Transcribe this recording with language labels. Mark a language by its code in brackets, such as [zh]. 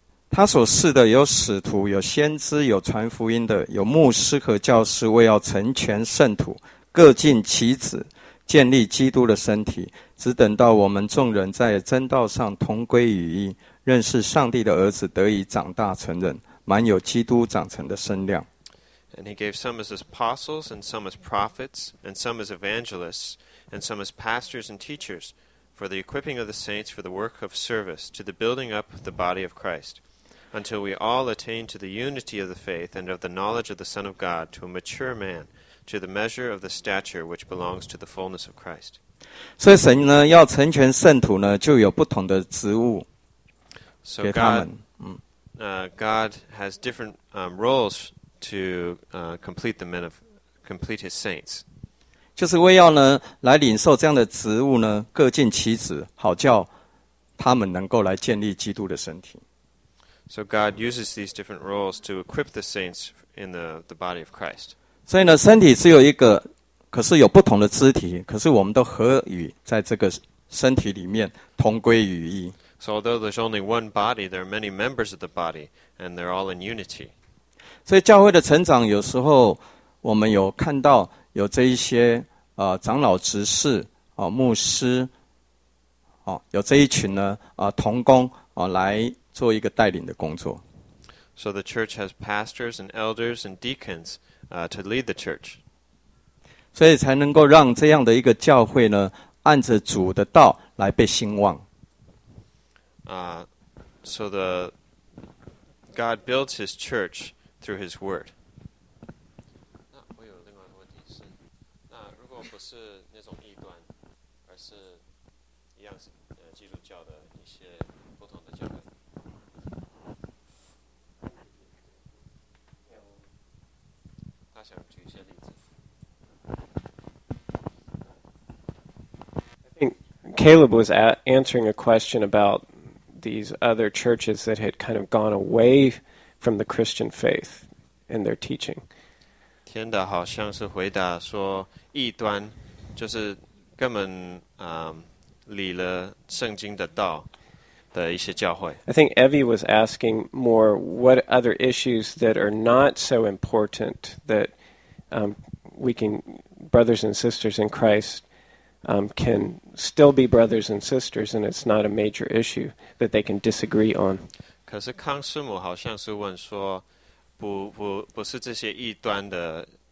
[zh] 他所侍的有使徒，有先知，有传福音的，有牧师和教师，为要成全圣徒，各尽其职，建立基督的身体，只等到我们众人在真道上同归于一，认识上帝的儿子得以长大成人。满有基督长成的身量。 [en] And he gave some as apostles, and some as prophets, and some as evangelists, and some as pastors and teachers, for the equipping of the saints for the work of service, to the building up of the body of Christ, until we all attain to the unity of the faith and of the knowledge of the Son of God, to a mature man, to the measure of the stature which belongs to the fullness of Christ. [zh] 所以神呢，要成全圣徒呢，就有不同的职务给他们。 [en] God has different roles to complete the men of complete His saints. [zh] 就是为要呢来领受这样的职务呢，各尽其职，好叫他们能够来建立基督的身体。 [en] So God uses these different roles to equip the saints in the body of Christ. [zh] 所以呢，身体只有一个，可是有不同的肢体，可是我们都合与在这个身体里面同归于一。 [en] So although there's only one body, there are many members of the body, and they're all in unity. [zh] 所以教会的成长，有时候我们有看到有这一些长老执事牧师有这一群呢同工来做一个带领的工作。 [en] So the church has pastors and elders and deacons to lead the church. [zh] 所以才能够让这样的一个教会呢，按着主的道来被兴旺。 [en] So the God builds His church through His word. [zh] 那我有另外一个问题是，那如果不是那种异端，而是一样是基督教的一些不同的教会， [en] I think Caleb was answering a question about these other churches that had kind of gone away from the Christian faith in their teaching. [zh] 天的好像是回答说异端就是根本离了圣经的道的一些教会。 [en] I think Evie was asking more what other issues that are not so important that we can, brothers and sisters in Christ, can still be brothers and sisters and it's not a major issue that they can disagree on. [zh] 可是康师母好像是问说不是这些异端的